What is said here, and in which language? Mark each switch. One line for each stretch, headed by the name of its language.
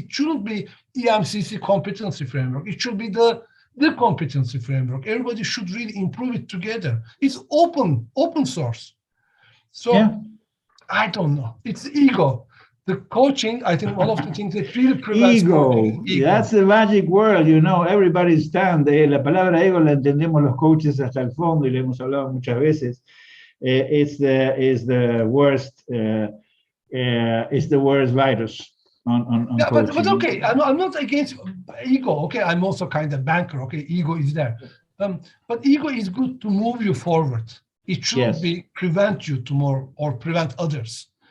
English: It shouldn't be EMCC competency framework. It should be the competency framework. Everybody should really improve it together. It's open source. So I don't know. It's ego. The coaching, I think one of the things that really prevents ego. That's the magic word, you know, everybody stands.
Spanish: La palabra ego la entendemos los coaches hasta el fondo y le hemos hablado muchas veces.
English: It's the worst virus on coaching. But okay, I'm not against ego. Okay, I'm also kind of banker. Okay, ego is there. But ego is good to move you forward. It shouldn't be prevent you to more or prevent others.